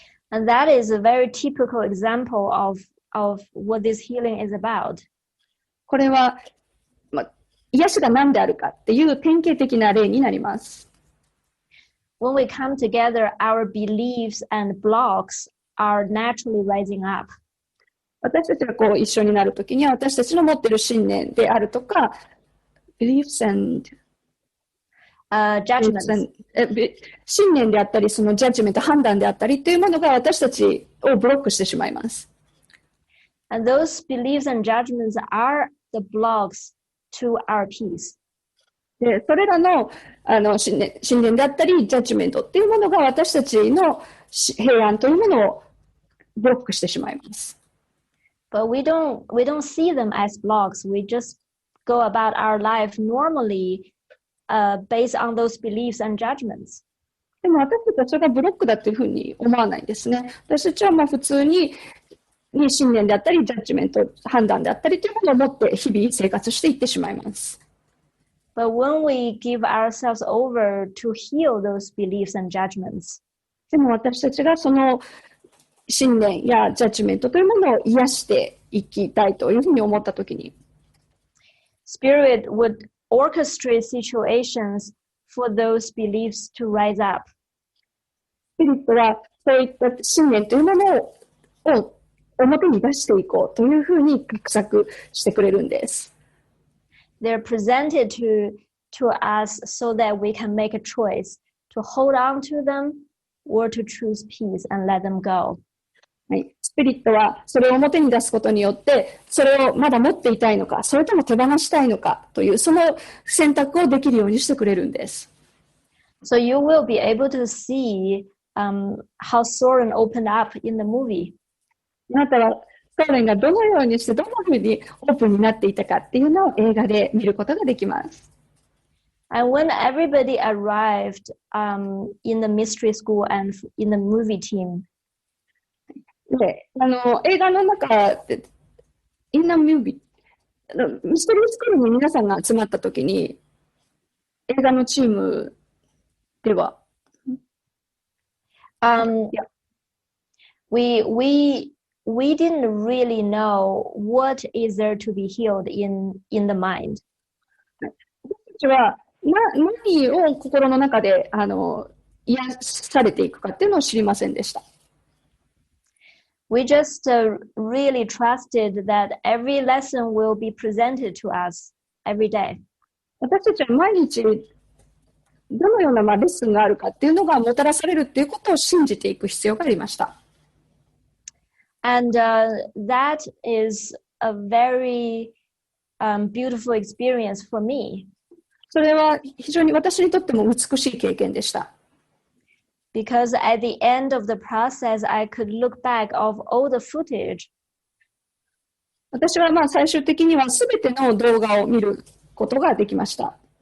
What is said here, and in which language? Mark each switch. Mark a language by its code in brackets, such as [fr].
[en] And that is a very typical example of what this healing is about. [ja] これは、癒しが何であるかっていう典型的な例になります。 [en] When we come together, our beliefs and blocks are naturally rising up. [ja] 私たちがこう一緒になるときには、私たちの持っている信念であるとか、 [en] beliefs and judgments. [ja] 信念であったり、そのジャッジメント、判断であったりというものが私たちをブロックしてしまいます。 [en] And those beliefs and judgments are the blocks to our peace. [ja] でそれらの、信念であったり、ジャッジメントっていうものが私たちの平安というものをブロックしてしまいます。 [en] But we don't see them as blocks. We just go about our life normally based on those beliefs and judgments. [ja] でも私たちはそれがブロックだというふうに思わないんですね。私たちは普通に信念であったり、ジャッジメント、判断であったりというものを持って日々生活していってしまいます。 [en] But when we give ourselves over to heal those beliefs and judgments, [ja] でも私たちがその信念やジャッジメントというものを癒していきたいというふうに思ったときに、 [en] Spirit would orchestrate situations for those beliefs to rise up. [ja] スピリットはそういった信念というものを表に出していこうというふうに画策してくれるんです。 [en] They're presented to us so that we can make a choice to hold on to them or to choose peace and let them go. [ja] はい、スピリットはそれを表に出すことによって、それをまだ持っていたいのか、それとも手放したいのかという、その選択をできるようにしてくれるんです。 [en] So you will be able to see how Soren opened up in the movie. [ja] あなたはソーレンがどのようにしてどんなふうにオープンになっていたかっていうのを映画で見ることができます。 [en] And when everybody arrived in the mystery school and in the movie team, [ja] で、映画の中で、 [en] in the movie、 [ja] ミステリースクールに皆さんが集まったときに、映画のチームでは、 [en] we didn't really know what is there to be healed in the mind. [ja] 私たちは何を心の中で癒されていくかっていうのを知りませんでした。 [en] We just really trusted that every lesson will be presented to us every day. [ja] 私たちは毎日どのようなレッスンがあるかっていうのがもたらされるっていうことを信じていく必要がありました。 [en] And that is a very beautiful experience for me. [ja] それは非常に私にとっても美しい経験でした。 [en] Because at the end of the process, I could look back of all the footage. [ja] 私は最終的にはすべての動画を見ることができました。